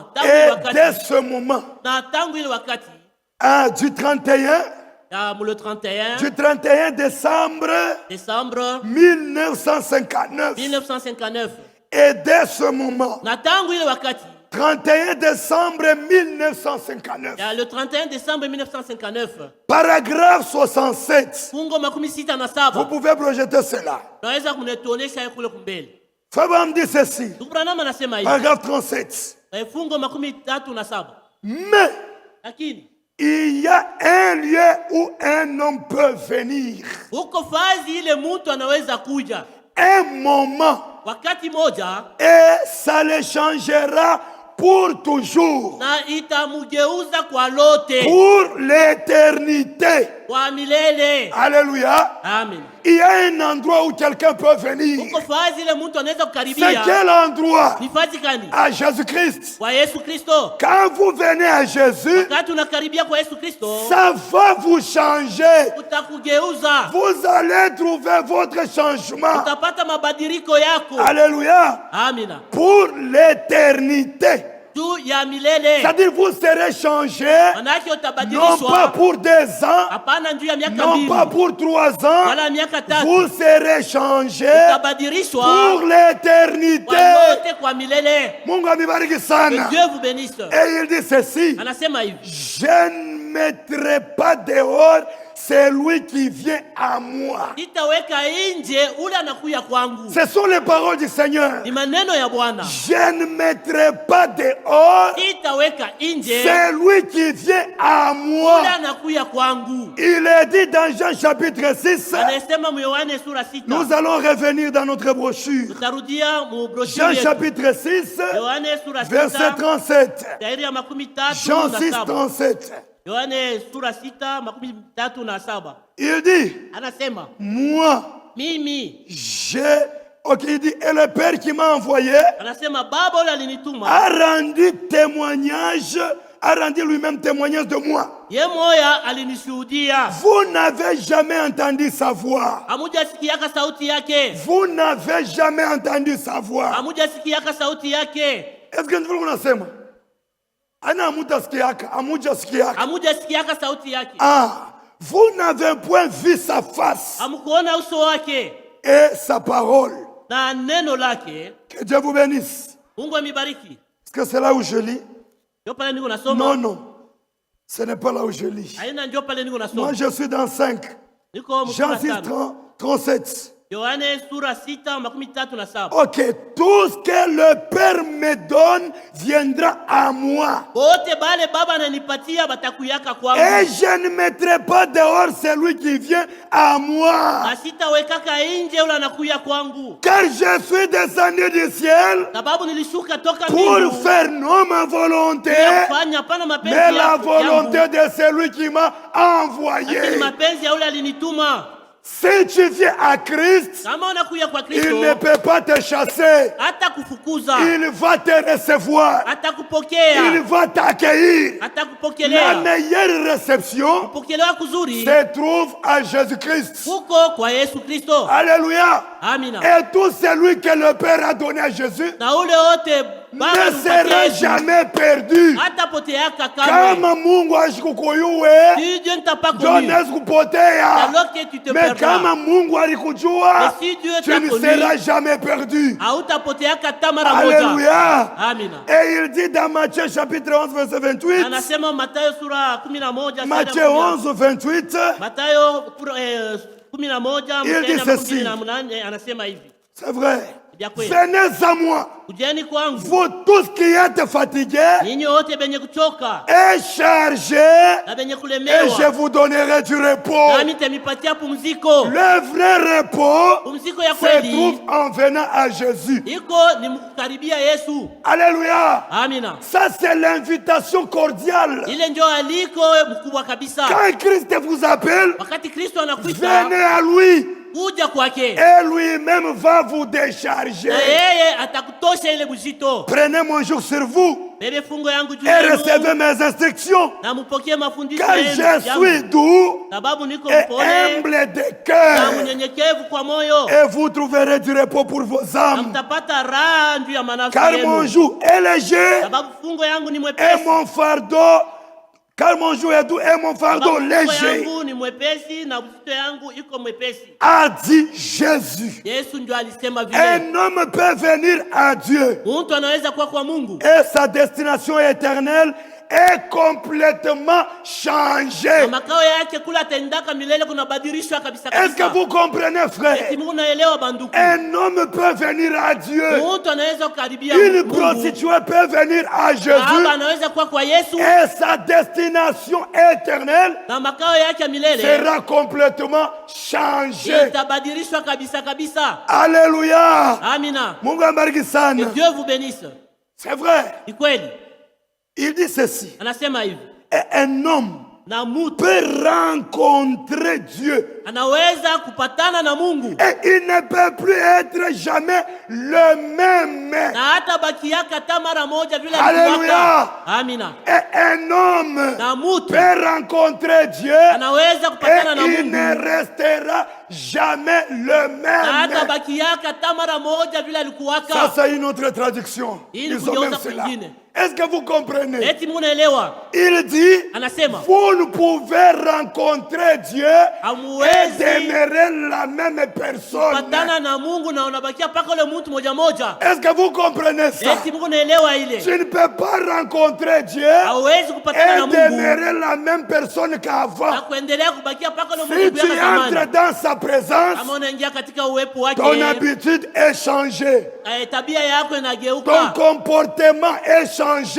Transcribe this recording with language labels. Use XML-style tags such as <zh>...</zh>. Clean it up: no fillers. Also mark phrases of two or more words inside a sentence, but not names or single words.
<fr>Et dès ce moment,</fr> <sw>Na tangu ile wakati</sw> <fr>du 31, le 31 du 31 décembre décembre 1959. 1959. Et dès ce moment,</fr> <sw>Na tangu ile wakati</sw> <fr>31 décembre 1959, le 31 décembre 1959, paragraphe 67.</fr> <sw>fungo makumi sita na</sw> <fr>Vous</fr> <sw>saba.</sw> <fr>pouvez projeter cela.</fr> <sw>Naweza kunituonesha kule kumbele.</sw> <fr>Fabien me dit ceci.</fr> <sw>Ndugu Branham anasema hivi.</sw> <fr>Paragraphe 37.</fr> <sw>Fungo makumi tatu na saba.</sw> <fr>Mais</fr> <sw>Lakini</sw> <fr>il y a un lieu où un homme peut venir.</fr> <sw>huko fazi ile mtu anaweza kuja</sw> <fr>Un moment.</fr> <sw>wakati moja</sw> <fr>Et ça le changera pour toujours.</fr> <sw>na itamugeuza kwa lote,</sw> <fr>Pour l'éternité.</fr> <sw>kwa milele.</sw> <fr>Alléluia.</fr> <sw>Amen.</sw> <fr>Il y a un endroit où quelqu'un peut venir.</fr> <sw>Huko fazi ile mtu anaweza</sw> <fr>C'est</fr> <sw>kukaribia.</sw> <fr>quel endroit?</fr> <sw>Ni fazi gani?</sw> <fr>À Jésus-Christ.</fr> <sw>Kwa Yesu Kristo.</sw> <fr>Quand vous venez à Jésus,</fr> <sw>Wakati unakaribia kwa Yesu Kristo,</sw> <fr>ça va vous changer.</fr> <sw>utakugeuza.</sw> <fr>Vous allez trouver votre changement.</fr> <sw>Utapata mabadiliko yako.</sw> <fr>Alléluia.</fr> <sw>Amina.</sw> <fr>Pour l'éternité.</fr> <sw>Juu ya milele.</sw> <fr>C'est-à-dire vous serez changé,</fr> <sw>Manake</sw> <fr>non pas</fr> <sw>utabadilishwa.</sw> <fr>pour 2 ans,</fr> <sw>Hapana juu ya miaka</sw> <fr>non pas</fr> <sw>mbili.</sw> <fr>pour 3 ans.</fr> <sw>Wala miaka tatu.</sw> <fr>Vous serez changé</fr> <sw>Utabadilishwa</sw> <fr>pour</fr> <sw>kwa</sw> <fr>l'éternité.</fr> <sw>yote kwa milele. Mungu amibariki</sw> <fr>Que</fr> <sw>sana.</sw> <fr>Dieu vous bénisse. Et il dit ceci.</fr> <sw>Anasema hivi.</sw> <fr>Je ne mettrai pas dehors celui qui vient à moi.</fr> <sw>Sitaweka nje ule anakuya kwangu.</sw> <fr>Ce sont les paroles du Seigneur.</fr> <sw>Ni maneno ya Bwana.</sw> <fr>Je ne mettrai pas dehors</fr> <sw>Sitaweka nje</sw> <fr>celui qui vient à moi.</fr> <sw>ule anakuya kwangu.</sw> <fr>Il est dit dans Jean chapitre 6.</fr> <sw>Anasema mu Yohane sura 6.</sw> <fr>Nous allons revenir dans notre brochure.</fr> <sw>Tutarudia mu brochure</sw> <fr>Jean</fr> <sw>yetu.</sw> <fr>chapitre 6,</fr> <sw>Yohane sura 6.</sw> <fr>verset 37.</fr> <sw>Shairi ya makumi tatu</sw> <fr>Jean</fr> <sw>na</sw> <fr>6,</fr> <sw>saba.</sw> <fr>37.</fr> <sw>Yohane sura 6 makumi tatu na saba.</sw> <fr>Il dit,</fr> <sw>Anasema</sw> <fr>moi,</fr> <sw>mimi,</sw> <fr>ok, il dit, et le Père qui m'a envoyé</fr> <sw>anasema baba ule alinituma</sw> <fr>a rendu témoignage a rendu lui-même témoignage de moi.</fr> <sw>Ye moya alinishuhudia.</sw> <fr>Vous n'avez jamais entendu sa voix.</fr> <sw>Hamujasikiaka sauti yake.</sw> <fr>Vous n'avez jamais entendu sa voix.</fr> <sw>Hamujasikiaka sauti yake.</sw> <fr>Est-ce que vous unasema?</fr> <sw>Ana hamutasikiaka, hamujasikiaka. Hamujasikiaka sauti yake.</sw> <fr>Ah, vous n'avez point vu sa face</fr> <sw>Hamkuona uso wake</sw> <fr>et sa parole.</fr> <sw>na neno lake.</sw> <fr>Que Dieu vous bénisse.</fr> <sw>Mungu amibariki.</sw> <fr>Est-ce que c'est là où je lis?</fr> <sw>Ndio pale niko nasoma.</sw> <fr>Non, non. Ce n'est pas là où je lis.</fr> <sw>Haina ndio pale niko nasoma.</sw> <fr>Moi, je suis dans 5.</fr> <sw>Niko</sw> <fr>Jean</fr> <sw>mstari</sw> <fr>6, 37.</fr> <sw>Yohane sura 6:37.</sw> <fr>Ok, tout ce que le Père me donne viendra à moi.</fr> <sw>Wote bale baba ananipatia batakuyaka kwangu.</sw> <fr>Et je ne mettrai pas dehors celui qui vient à moi.</fr> <sw>Asitawekaka nje ule anakuya kwangu.</sw> <fr>Car je suis descendu du ciel</fr> <sw>Sababu nilishuka toka</sw> <fr>pour</fr> <sw>mbingu.</sw> <fr>faire non ma volonté,</fr> <sw>Kufanya hapana mapenzi</sw> <fr>mais la</fr> <sw>yangu.</sw> <fr>volonté de celui qui m'a</fr> <sw>Lakini</sw> <fr>envoyé.</fr> <sw>mapenzi ya ule alinituma.</sw> <fr>Si tu viens à Christ,</fr> <sw>Kama unakuya kwa</sw> <fr>il</fr> <sw>Kristo,</sw> <fr>ne peut pas te chasser.</fr> <sw>hata kufukuza,</sw> <fr>Il va te recevoir.</fr> <sw>hata</sw> <fr>Il</fr> <sw>kupokea,</sw> <fr>va t'accueillir.</fr> <sw>hata</sw> <fr>La</fr> <sw>kupokelea.</sw> <fr>meilleure réception</fr> <sw>Kupokelewa kuzuri</sw> <fr>se trouve à Jésus-Christ.</fr> <sw>kuko kwa Yesu Kristo.</sw> <fr>Alléluia.</fr> <sw>Amina.</sw> <fr>Et tout celui que le Père a donné à Jésus</fr> <sw>Na ule wote Baba</sw> <fr>ne</fr> <sw>alimpatia</sw> <fr>sera</fr> <sw>Yesu,</sw> <fr>jamais perdu.</fr> <sw>hata poteaka kamwe. Kama Mungu ashikukuyue,</sw> <fr>Si Dieu ne t'a pas connu,</fr> <sw>Jones kupotea.</sw> <fr>alors que tu te</fr> <sw>Mais kama</sw> <fr>perdras.</fr> <sw>Mungu alikujua,</sw> <fr>Mais si Dieu tu t'a ne connu, seras jamais perdu.</fr> <sw>hautapoteaka hata mara moja.</sw> <fr>Alléluia.</fr> <sw>Amina.</sw> <fr>Et il dit dans Matthieu chapitre 11 verset 28,</fr> <sw>Anasema Mathayo sura 11</sw> <fr>Matthieu 11 28,</fr> <sw>Mathayo 11</sw> <fr>Il dit ceci.</fr> <sw>18 anasema hivi.</sw> <fr>c'est vrai.</fr> <sw>Vya kweli.</sw> <fr>Venez à moi,</fr> <sw>Kujeni kwangu</sw> <fr>vous tous qui êtes fatigués</fr> <sw>ninyi wote benye kuchoka</sw> <fr>et chargés,</fr> <sw>na benye</sw> <fr>et je</fr> <sw>kulemewa,</sw> <fr>vous donnerai du repos.</fr> <sw>nami temipatia pumziko.</sw> <fr>Le vrai repos</fr> <sw>Pumziko ya</sw> <fr>se</fr> <sw>kweli</sw> <fr>trouve en venant à Jésus.</fr> <sw>iko ni mkukaribia Yesu.</sw> <fr>Alléluia.</fr> <sw>Amina.</sw> <fr>Ça, c'est l'invitation cordiale.</fr> <sw>Ile ndio aliko mkubwa kabisa.</sw> <fr>Quand Christ vous appelle,</fr> <sw>Wakati Kristo anakuita,</sw> <fr>venez à lui</fr> <sw>kuja kwake,</sw> <fr>et lui-même va vous décharger.</fr> <sw>na yeye atakutosha ile buzito.</sw> <fr>Prenez mon joug sur vous</fr> <sw>Bebe fungo yangu juu</sw> <fr>et</fr> <sw>yenu,</sw> <fr>recevez mes instructions.</fr> <sw>na mupokee mafundisho</sw> <fr>Car</fr> <sw>yenu</sw> <fr>je</fr> <sw>yangu.</sw> <fr>suis doux</fr> <sw>Sababu niko</sw> <fr>et</fr> <sw>mpole</sw> <fr>humble de</fr> <sw>na</sw> <fr>cœur.</fr> <sw>mnyenyekevu kwa moyo,</sw> <fr>Et vous trouverez du repos pour vos</fr> <sw>na</sw> <fr>âmes.</fr> <sw>mtapata raha juu ya manafsi</sw> <fr>Car mon</fr> <sw>yenu.</sw> <fr>joug est léger</fr> <sw>Sababu fungo yangu ni</sw> <fr>et</fr> <sw>mwepesi.</sw> <fr>mon fardeau. Car mon joug est doux et mon fardeau</fr> <sw>Sababu fungo</sw> <fr>léger.</fr> <sw>yangu ni mwepesi na uzito yangu iko mwepesi.</sw> <fr>A dit Jésus.</fr> <sw>Yesu ndio alisema vile.</sw> <fr>Un homme peut venir à Dieu</fr> <sw>Mtu anaweza kuwa kwa Mungu</sw> <fr>et sa destination éternelle est complètement changée.</fr> <sw>na makao yake kula atendaka milele kunabadilishwa kabisa</sw> <fr>Est-ce que</fr> <sw>kabisa.</sw> <fr>vous comprenez, frère?</fr> <sw>Eti Mungu naelewa banduku.</sw> <fr>Un homme peut venir à Dieu.</fr> <sw>Mtu anaweza kukaribia</sw> <fr>Une</fr> <sw>Mungu.</sw> <fr>prostituée peut venir à</fr> <sw>Baba</sw> <fr>Jésus</fr> <sw>anaweza kuwa kwa Yesu</sw> <fr>et sa destination éternelle</fr> <sw>na makao yake ya milele</sw> <fr>sera complètement changée.</fr> <sw>itabadilishwa kabisa kabisa.</sw> <fr>Alléluia.</fr> <sw>Amina. Mungu abariki</sw> <fr>Que</fr> <sw>sana.</sw> <fr>Dieu vous bénisse. C'est vrai.</fr> <sw>Ni kweli.</sw> <fr>Il dit ceci.</fr> <sw>Anasema hivi.</sw> <fr>Et un homme</fr> <sw>Na mtu</sw> <fr>peut rencontrer Dieu</fr> <sw>anaweza kupatana na Mungu</sw> <fr>et il ne peut plus être jamais le même.</fr> <sw>na hata baki yake hata mara moja vile</sw> <fr>Alléluia.</fr> <sw>alikuwa. Amina.</sw> <fr>Et un homme</fr> <sw>Na mtu</sw> <fr>peut rencontrer Dieu</fr> <sw>anaweza kupatana na</sw> <fr>et il ne</fr> <sw>Mungu</sw> <fr>restera jamais le</fr> <sw>na hata</sw> <fr>même.</fr> <sw>baki yake hata mara moja vile</sw> <fr>Ça,</fr> <sw>alikuwaka.</sw> <fr>c'est une autre traduction.</fr> <sw>Ili</sw> <fr>Ils ont même</fr> <sw>kugeuza</sw> <fr>cela.</fr> <sw>kwingine.</sw> <fr>Est-ce que vous comprenez?</fr> <sw>Eti Mungu naelewa.</sw> <fr>Il dit,</fr> <sw>Anasema</sw> <fr>vous ne pouvez rencontrer Dieu et</fr> <sw>hamwezi</sw> <fr>demeurer la même personne.</fr> <sw>patana na Mungu na unabakia paka ule mtu moja moja.</sw> <fr>Est-ce que vous comprenez ça?</fr> <sw>Eti Mungu naelewa ile.</sw> <fr>Tu ne peux pas rencontrer Dieu</fr> <sw>Hawezi kupatana na</sw> <fr>et</fr> <sw>Mungu</sw> <fr>demeurer la même personne</fr> <sw>na</sw> <fr>qu'avant.</fr> <sw>kuendelea kubakia paka ule</sw> <fr>Si</fr> <sw>mtu</sw> <fr>tu</fr> <sw>kwa</sw> <fr>entres</fr> <sw>zamani.</sw> <fr>dans sa présence,</fr> <sw>Kama unaingia katika uwepo wake,</sw> <fr>ton habitude est changée.</fr> <sw>tabia yako</sw> <fr>Ton</fr> <sw>inageuka,</sw> <fr>comportement est changé.</fr>